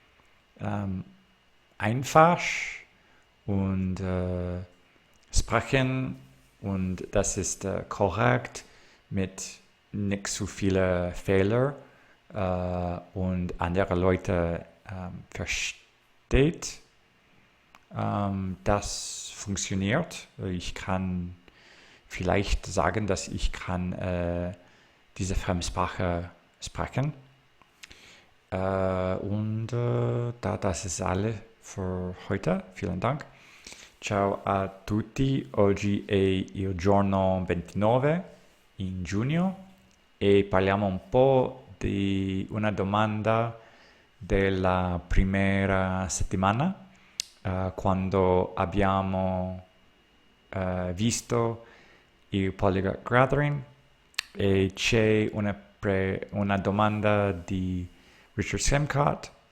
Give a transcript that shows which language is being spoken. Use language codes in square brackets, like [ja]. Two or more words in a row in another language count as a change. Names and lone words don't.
[de] einfach und sprechen und das ist korrekt mit nicht so vielen Fehlern und andere Leute versteht, das funktioniert. Ich kann vielleicht sagen, dass ich kann diese Fremdsprache sprechen. Und das ist alles für heute. Vielen Dank. [it] Ciao a tutti. Oggi è il giorno 29 in giugno e parliamo un po' di una domanda della prima settimana quando abbiamo visto il Polyglot Gathering e c'è una domanda di Richard Simcott